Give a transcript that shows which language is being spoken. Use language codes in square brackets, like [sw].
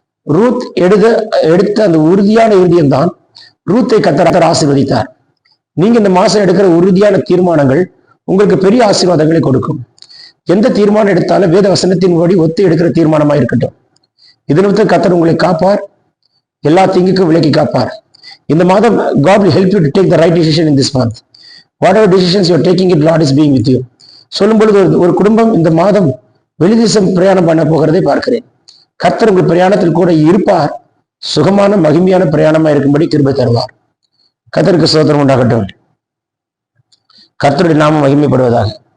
[ta] Ruth எடுத்த அந்த உறுதியான இருதயம்தான் ரூத்தை கர்த்தர் ஆசீர்வதித்தார். நீங்க இந்த மாசம் எடுக்கிற உறுதியான தீர்மானங்கள் உங்களுக்கு பெரிய ஆசீர்வாதங்களை கொடுக்கும். எந்த தீர்மானம் எடுத்தாலும் வேத வசனத்தின்படி ஒத்து எடுக்கிற தீர்மானமா இருக்கட்டும். இதற்கு கர்த்தர் உங்களை காப்பார், எல்லா தீங்குக்கும் விலக்கி காப்பார். இந்த மாதம் [en] God will help you to take the right decision in this month. Whatever decisions you are taking, it Lord is being with you. [ta] சொல்லும் பொழுது ஒரு குடும்பம் இந்த மாதம் வெளிதேசம் பிரயாணம் பண்ண போகிறதை பார்க்கிறேன். கர்த்தர் உங்கள் பிரயாணத்தில் கூட இருப்பார். சுகமான மகிமையான பிரயாணமா இருக்கும்படி கிருபை தருவார். கர்த்தருக்கு ஸ்தோத்திரம் உண்டாகட்டும். கர்த்தருடைய நாமம் மகிமைப்படுவதாக.